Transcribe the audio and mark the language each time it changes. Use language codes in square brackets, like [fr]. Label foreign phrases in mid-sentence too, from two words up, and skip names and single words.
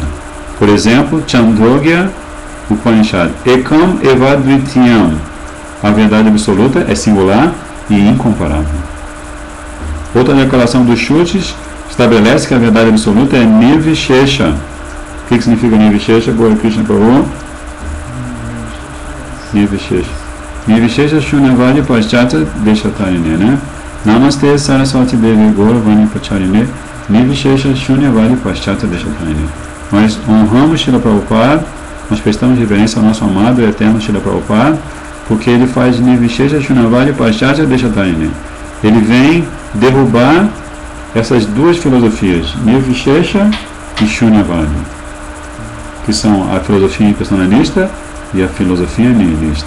[pt] Por exemplo, [sa] Chandogya Upanishad, Ekam Evadvityam, [pt] a verdade absoluta é singular e incomparável. Outra declaração dos Shrutis estabelece que a verdade absoluta é Nirvishesha. O que significa Nirvishesha? Gaura Krishna Prabhu? Nirvishesha. [sa] Nirvishesha Shunyavadi Paschata Deshatarine, né? Namaste Saraswati Devi Gaura Vani Pacharine Nirvishesha Shunyavadi Paschata Deshatarine. [pt] Nós honramos Srila Prabhupada, nós prestamos reverência ao nosso amado e eterno Srila Prabhupada, porque ele faz [sa] Nirvishesha Shunyavadi Paschata Deshatarine. [pt] Ele vem derrubar essas duas filosofias, Nirvishesha e Shunyavadi, que são a filosofia impersonalista e a filosofia nihilista.